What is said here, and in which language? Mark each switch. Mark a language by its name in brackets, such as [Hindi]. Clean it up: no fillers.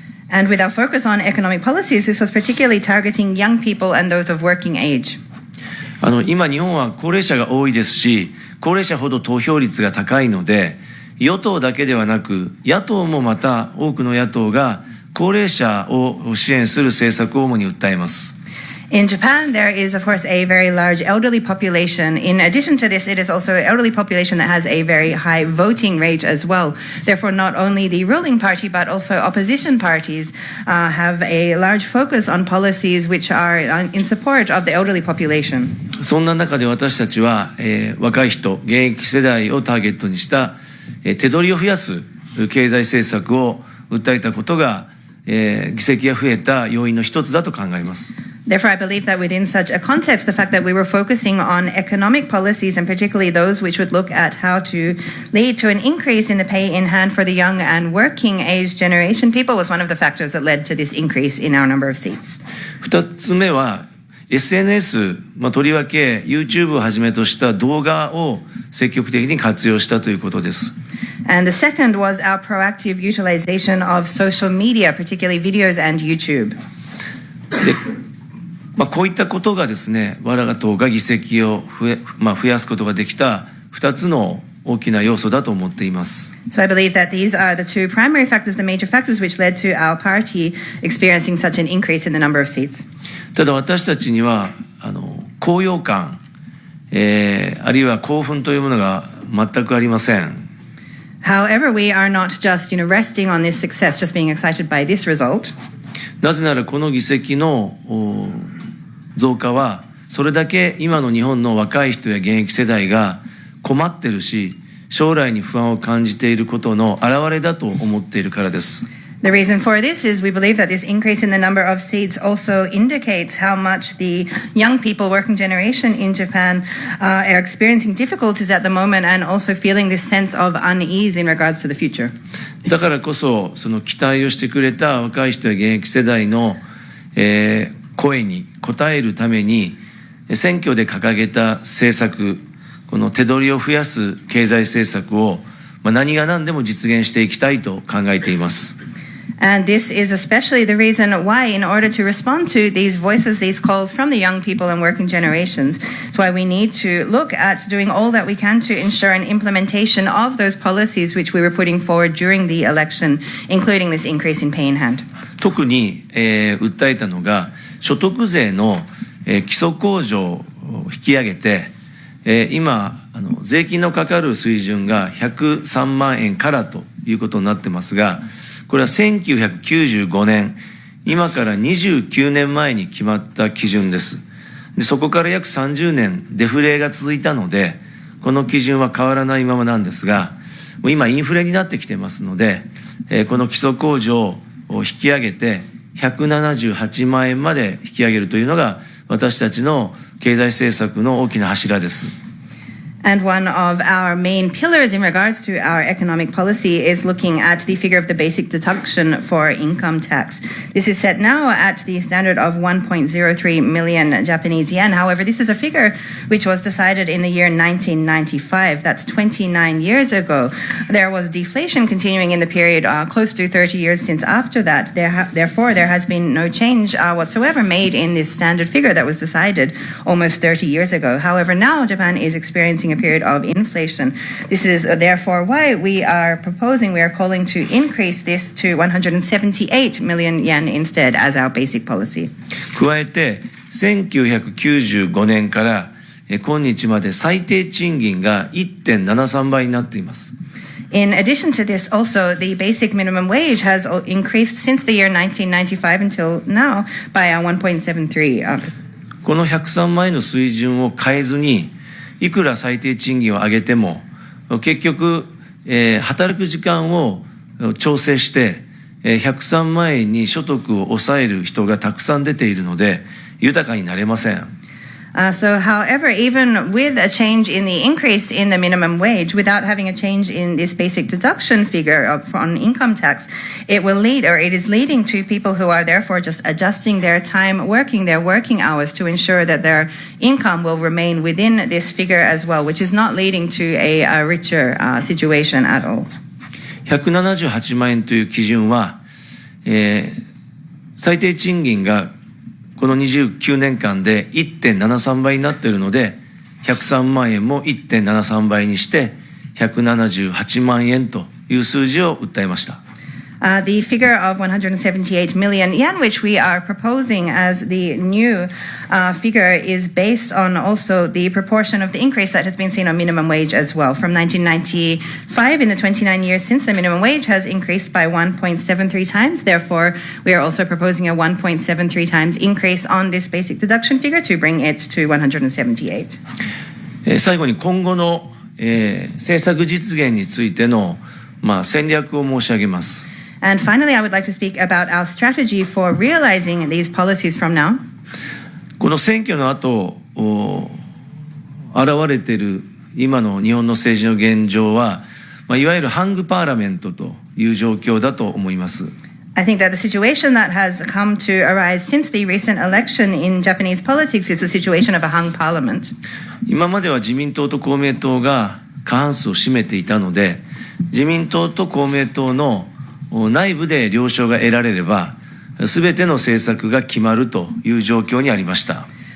[English] And with our focus on economic policies, this was particularly targeting young people and those of working age. [Japanese] 今日本は高齢者が多いですし、高齢者ほど投票率が高いので、与党だけではなく野党もまた多くの野党が高齢者を支援する政策を主に訴えます。 [English] In Japan, there is, of course, a very large elderly population. In addition to this, it is also an elderly population that has a very high voting rate as well. Therefore, not only the ruling party, but also opposition parties have a large focus on policies which are in support of the elderly population. [Japanese] そんな中で私たちは、若い人、現役世代をターゲットにした、手取りを増やす経済政策を訴えたことが、議席が増えた要因の一つだと考えます。 [English] Therefore, I believe that within such a context, the fact that we were focusing on economic policies, and particularly those which would look at how to lead to an increase in the pay in hand for the young and working age generation people, was one of the factors that led to this increase in our number of seats. [Japanese] 二つ目は SNS、とりわけ YouTube をはじめとした動画を積極的に活用したということです。 [English] And the second was our proactive utilization of social media, particularly videos and YouTube. [Japanese] こういったことがですね、我が党が議席を増やすことができた2つの大きな要素だと思っています。 [English] So I believe that these are the two primary factors, the major factors which led to our party experiencing such an increase in the number of seats. [Japanese] ただ私たちには高揚感、あるいは興奮というものが全くありません。 [English] However, we are not just, resting on this success, just being excited by this result. [Japanese] なぜならこの議席の増加はそれだけ今の日本の若い人や現役世代が困ってるし、将来に不安を感じていることの表れだと思っているからです。 [English] The reason for this is we believe that this increase in the number of seats also indicates how much the young people, working generation in Japan, are experiencing difficulties at the moment and also feeling this sense of unease in regards to the future. [Japanese] だからこそその期待をしてくれた若い人や現役世代の、声に応えるために選挙で掲げた政策、この手取りを増やす経済政策を、何が何でも実現していきたいと考えています。 [English] And this is especially the reason why, in order to respond to these voices, these calls from the young people and working generations, it's why we need to look at doing all that we can to ensure an implementation of those policies which we were putting forward during the election, including this increase in pay in hand. [Japanese] 特に、訴えたのが所得税の、基礎控除を引き上げて、今税金のかかる水準が103万円からということになってますが、これは1995年、今から29年前に決まった基準です。で、そこから約30年デフレが続いたので、この基準は変わらないままなんですが、もう今インフレになってきてますので、この基礎控除を引き上げて178万円まで引き上げるというのが私たちの経済政策の大きな柱です。 [English] And one of our main pillars in regards to our economic policy is looking at the figure of the basic deduction for income tax. This is set now at the standard of 1.03 million Japanese yen. However, this is a figure which was decided in the year 1995. That's 29 years ago. There was deflation continuing in the period close to 30 years since after that. Therefore, there has been no change whatsoever made in this standard figure that was decided almost 30 years ago. However, now Japan is experiencing a period of inflation. This is therefore why we are calling to increase this to 178 million yen instead as our basic policy. [Japanese] 加えて、1995年から今日まで最低賃金が 1.73 倍になっています。 [English] In addition to this, also, the basic minimum wage has increased since the year 1995 until now by 1.73%. [Japanese] この103万円の水準を変えずに、いくら最低賃金を上げても、結局、働く時間を調整して、103万円に所得を抑える人がたくさん出ているので、豊かになれません。 [English] So, however, even with a change in the increase in the minimum wage, without having a change in this basic deduction figure on income tax, it is leading to people who are therefore just adjusting their time working, their working hours to ensure that their income will remain within this figure as well, which is not leading to a richer situation at all. [Japanese] 178万円という基準は、最低賃金がこの29年間で 1.73 倍になっているので、103万円も 1.73 倍にして178万円という数字を訴えました。 [English] The figure of 178 million yen, which we are proposing as the new figure, is based on also the proportion of the increase that has been seen on minimum wage as well. From 1995, in the 29 years since, the minimum wage has increased by 1.73 times. Therefore, we are also proposing a 1.73 times increase on this basic deduction figure to bring it to 178. [Japanese] 最後に今後の、政策実現についての、戦略を申し上げます。 [English] And finally, I would like to speak about our strategy for realizing these policies from now. [Japanese] この選挙の後、現れている今の日本の政治の現状は、いわゆるハングパーラメントという状況だと思います。 [English] I think that the situation that has come to arise since the recent election in Japanese politics is the situation of a hung parliament. [Japanese] 今までは自民党と公明党が過半数を占めていたので、自民党と公明党の内部で了承が得られれば、すべての政策が決まるという状況にありました。